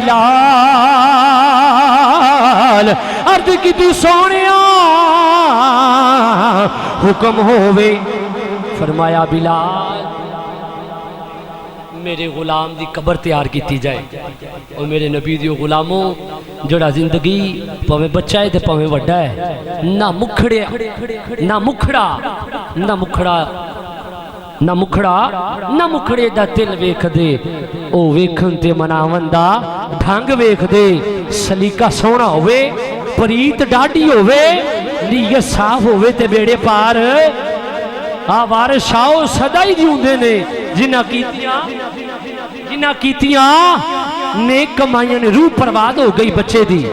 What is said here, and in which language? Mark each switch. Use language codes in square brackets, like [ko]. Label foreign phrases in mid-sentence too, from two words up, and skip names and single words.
[pa] بلال عرض کی دی سونیا حکم ہووے فرمایا بلال میرے غلام دی قبر تیار کیتی جائے اور میرے نبی دی غلاموں جڑا زندگی پویں بچہ ہے تے پویں وڈا ہے نہ مکھڑے دا تل ویکھ دے او ویکھن تے مناون دا ڈھنگ ویکھ دے سلیقہ سونا ہوئے پریت ڈاڈی ہوئے نیت صاف ہوئے تے بیڑے پار ਆ ਵਾਰਿਸ ਸ਼ਾਹ ਉਹ ਸਦਾ ਹੀ ਜਿਉਂਦੇ ਨੇ ਜਿਨ੍ਹਾਂ ਕੀਤੀਆਂ ਨੇਕ ਕਮਾਈਆਂ ਨੇ। ਰੂਹ ਬਰਬਾਦ ਹੋ ਗਈ ਬੱਚੇ ਦੀ।